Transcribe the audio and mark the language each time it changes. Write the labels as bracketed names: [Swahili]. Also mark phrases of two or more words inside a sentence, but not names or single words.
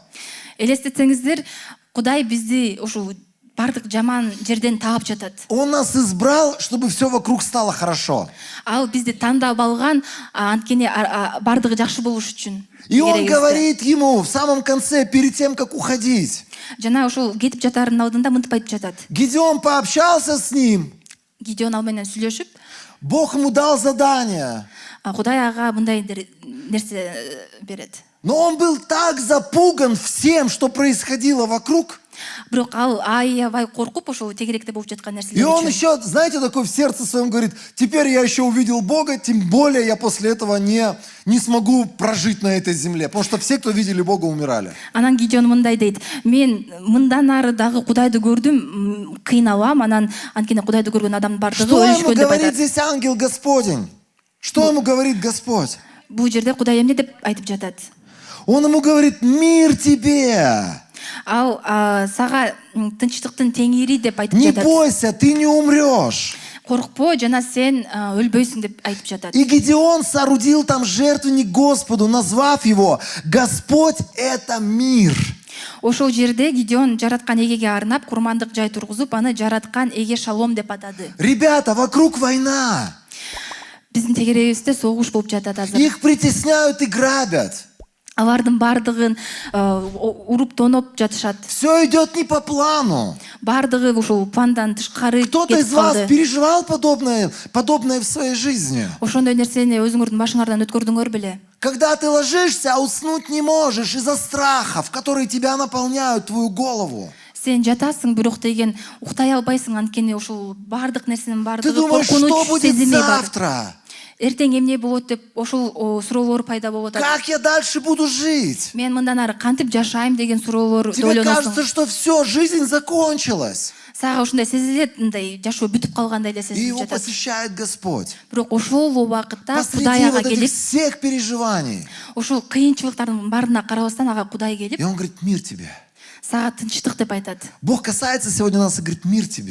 [Kyrgyz] Элестетсеңиздер, Кудай бизди ошол бардык жаман жерден таап жатат. [Russian] Он нас избрал, чтобы все вокруг стало хорошо. [Kyrgyz] Ал бизди тандап алган, анткени бардыгы жакшы болуш үчүн. [Russian] И Он говорит ему в самом конце, перед тем, как уходить. [Kyrgyz] Жана ошол кетип жатаардын алдында мынтип айтып жатат. [Russian] Гедеон пообщался с ним. [Kyrgyz] Гидеон ал менен сүйлөшүп, [Russian] Бог ему дал задание. [Kyrgyz] Кудай ага мындай нерсе берет. [Russian] Но он был так запуган всем, что происходило вокруг. [Kyrgyz] Бирок ал аябай коркуп ошол тегеректе болуп жаткан [Russian] И [Kyrgyz] нерселер [Russian] он [Kyrgyz] үчүн. [Russian] еще, знаете, такой в сердце своем говорит, теперь я еще увидел Бога, тем более я после этого не смогу прожить на этой земле. Потому что все, кто видели Бога, умирали. [Kyrgyz] Анан Гидеон мындай дейт: мен мындан ары дагы Кудайды көрдүм, кыйналам, анан анткени Кудайды көргөн адамдын бардыгы [Russian] Что ему [Kyrgyz] өлүшкөн деп [Russian] говорит [Kyrgyz] айтат. [Russian] здесь ангел Господень? Что ему говорит Господь? [Kyrgyz] Бул жерде Кудай эмне деп айтып жатат? [Russian] Он ему говорит, мир тебе. [Kyrgyz] Ал сага тынчтыктын теңири деп айтып [Russian] Не [Kyrgyz] жатат. [Russian] бойся, ты не умрешь. [Kyrgyz] Коркпо, жана сен өлбөйсүң деп айтып жатат. [Russian] И Гедеон соорудил там жертвенник Господу, назвав его «Господь – это мир». [Kyrgyz] Ошол жерде Гидеон жараткан эгеге арнап курмандык жай тургузуп, аны жараткан эге Шалом деп атады. [Russian] Ребята, вокруг война. [Kyrgyz] Биздин тегеребизде согуш болуп жатат азыр. [Russian] Их притесняют и грабят. [Kyrgyz] Алардын бардыгын уруп тоноп жатышат. [Russian] Все идет не по плану. [Kyrgyz] Бардыгы ушул пландан тышкары [Russian] Кто-то из [Kyrgyz] кетип [Russian] вас [Kyrgyz] калды. [Russian] переживал подобное в своей жизни. [Kyrgyz] Ошондой нерсени өзүңөрдүн башыңардан өткөрдүңөр беле? [Russian] Когда ты ложишься, а уснуть не можешь из-за страхов, которые тебя наполняют твою голову. [Kyrgyz] Сен жатасың, бирок деген уктай албайсың, анткени ушул бардык нерсенин [Russian] Ты [Kyrgyz] бардыгы [Russian] думаешь, что [Kyrgyz] коркунуч [Russian] будет [Kyrgyz] сезими бар. [Russian] завтра? [Kyrgyz] Эртең эмне болот деп ошол суроолор пайда болуп атат. [Russian] Как я дальше буду жить? [Kyrgyz] Мен мындан ары кантип жашайм деген суроолор [Russian] Тебе [Kyrgyz] ойлоносуң. [Russian] кажется, что все, жизнь закончилась. [Kyrgyz] Сага ушундай сезилет, мындай жашоо бүтүп калгандай эле [Russian] И [Kyrgyz] сезилип [Russian] его [Kyrgyz] жатат. [Russian] посещает Господь. [Kyrgyz] Бирок ошол убакытта [Russian] Посреди [Kyrgyz] Кудай ага [Russian] вот этих [Kyrgyz] келип, [Russian] всех переживаний. [Kyrgyz] ошол кыйынчылыктардын баарына карабастан ага Кудай келип, [Russian] И он говорит, мир тебе. [Kyrgyz] сага тынчтык деп айтат. [Russian] Бог касается сегодня нас и говорит, мир тебе.